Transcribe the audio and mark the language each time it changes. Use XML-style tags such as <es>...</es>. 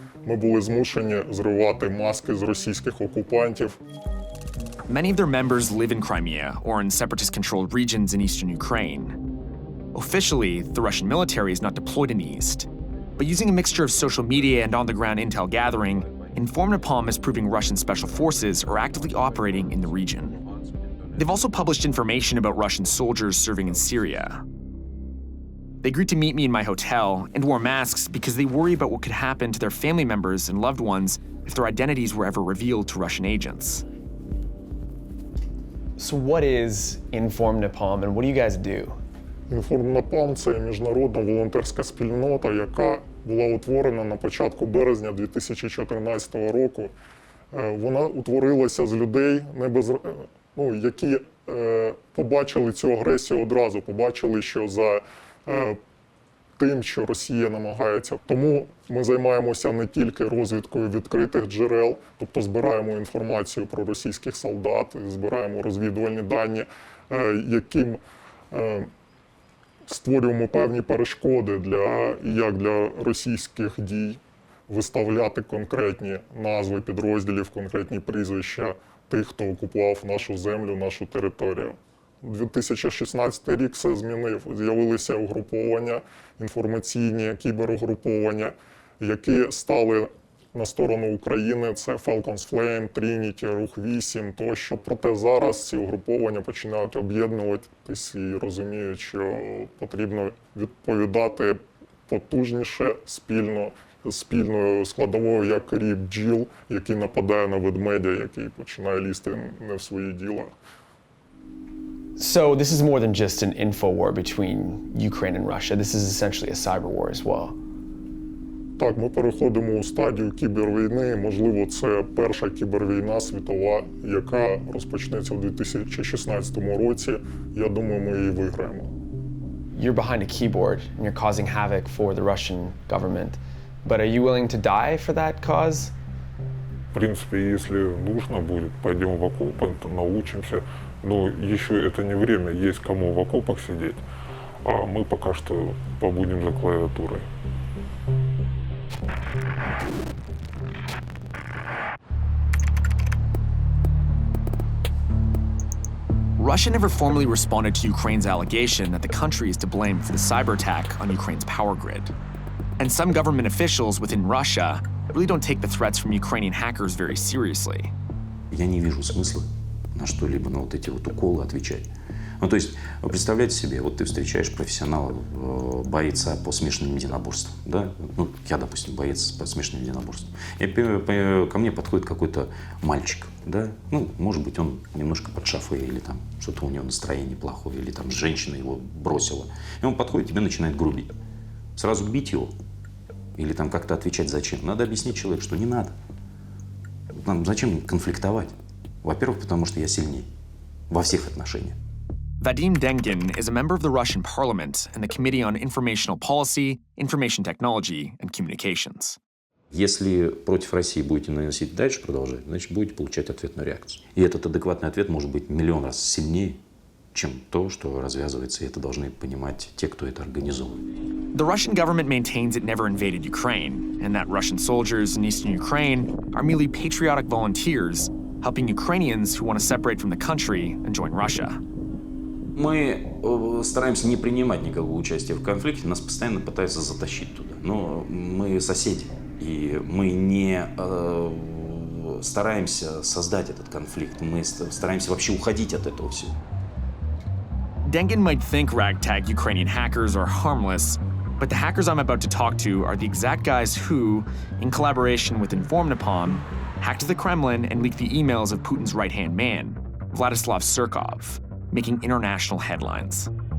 <uk>ми були змушені зривати маски з російських окупантів.</uk> <en>Many of their members live in Crimea or in separatist-controlled regions in eastern Ukraine. Officially, the Russian military is not deployed in the east, but using a mixture of social media and on-the-ground intel gathering, InformNapalm is proving Russian special forces are actively operating in the region. They've also published information about Russian soldiers serving in Syria. They agreed to meet me in my hotel and wore masks because they worry about what could happen to their family members and loved ones if their identities were ever revealed to Russian agents. So what is InformNapalm and what do you guys do?</en> <uk>InformNapalm – це міжнародна волонтерська спільнота, яка була утворена на початку березня 2014 року. Вона утворилася з людей, які побачили цю агресію одразу, побачили, що за тим, що Росія намагається. Тому ми займаємося не тільки розвідкою відкритих джерел, тобто збираємо інформацію про російських солдат, збираємо розвідувальні дані, яким створюємо певні перешкоди як для російських дій, виставляти конкретні назви підрозділів, конкретні прізвища тих, хто окупував нашу землю, нашу територію. 2016 рік все змінив. З'явилися угруповання, інформаційні кіберугруповання, які стали на сторону України. Це Falcons Flame, Trinity, Рух 8 тощо. Проте зараз ці угруповання починають об'єднуватись і розуміють, що потрібно відповідати потужніше, спільною складовою, як рій бджіл, який нападає на ведмедя, який починає лізти не в свої діла. So this is more than just an info war between Ukraine and Russia. This is essentially a cyber war as well. Так, ми переходимо у стадію кібервійни. Можливо, це перша кібервійна світова, яка розпочнеться у 2016 році. Я думаю, ми її виграємо.</uk> <en>You're behind a keyboard and you're causing havoc for the Russian government. But are you willing to die for that cause?</en> <ru>В принципе, если нужно будет, пойдем в окопы, научимся. Но еще это не время, есть кому в окопах сидеть, а мы пока что побудем за клавиатурой.</ru> <en>Russia never formally responded to Ukraine's allegation that the country is to blame for the cyber attack on Ukraine's power grid. And some government officials within Russia really don't take the threats from Ukrainian hackers very seriously.</en> <ru>Я не вижу смысла на что-либо, на вот эти вот уколы отвечать. Ну, то есть, представляете себе, вот ты встречаешь профессионала, бойца по смешанным единоборствам, да? Ну, я, допустим, боец по смешанным единоборствам. И ко мне подходит какой-то мальчик, да? Ну, может быть, он немножко под шафой, или там что-то у него настроение плохое, или там женщина его бросила. И он подходит, тебе начинает грубить. Сразу бить его? Или там как-то отвечать зачем? Надо объяснить человеку, что не надо. Нам зачем конфликтовать? Во-первых, потому что я сильнее. Во всех отношениях.</ru> <en>Vadim Dengin is a member of the Russian parliament and the Committee on Informational Policy, Information Technology and Communications.</en> <ru>Если против России будете наносить дальше, продолжать, значит, будете получать ответную реакцию. И этот адекватный ответ может быть миллион раз сильнее, чем то, что развязывается, и это должны понимать те, кто это организовывает.</ru> <en>The Russian government maintains it never invaded Ukraine, and that Russian soldiers in eastern Ukraine are merely patriotic volunteers helping Ukrainians who want to separate from the country and join Russia.</en> <ru>Мы стараемся не принимать никакого участия в конфликте, нас постоянно пытаются затащить туда. Но мы соседи, и мы не стараемся создать этот конфликт, мы стараемся вообще уходить от этого всего.</ru> <en>Dengin might think ragtag Ukrainian hackers are harmless, but the hackers I'm about to talk to are the exact guys who, in collaboration with InformNapalm, hacked the Kremlin and leaked the emails of Putin's right-hand man, Vladislav Surkov, making international headlines.</en>